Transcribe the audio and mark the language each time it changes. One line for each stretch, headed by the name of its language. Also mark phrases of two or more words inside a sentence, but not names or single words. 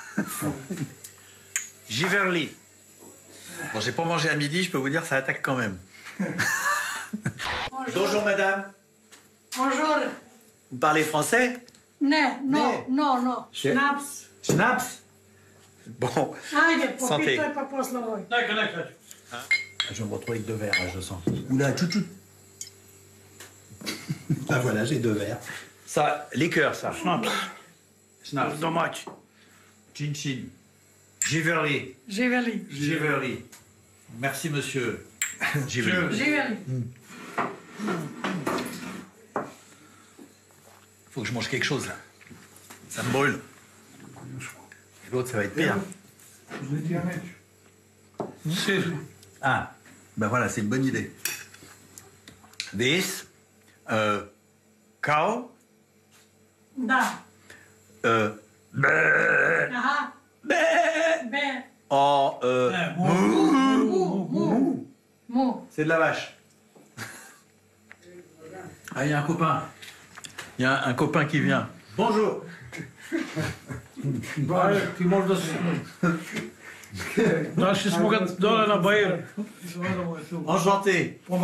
French: Giverny. Bon, j'ai pas mangé à midi, je peux vous dire, ça attaque quand même. Bonjour, madame. Bonjour. Vous parlez français? Non. Schnaps. Schnaps? Bon.
Serbian: Ajde,
French: Santé.
Serbian: popitaj pa posle moj.
French: Je vais me retrouver avec 2 verres, là, je sens. Oula, chut. Ah, voilà, j'ai 2 verres. Ça, liqueur, ça. Schnaps. Dommage. Chin. Giverny. Merci, monsieur. Giverny. Faut que je mange quelque chose, là. Ça me brûle. Et l'autre, ça va être pire. Ah, ben voilà, c'est une bonne idée.
English: This, cow.
Serbian: Da. Aha. Be. Oh, Mu.
French: C'est de la vache. Ah, il y a un copain. Il y a un copain qui vient. Bonjour. Enchanté.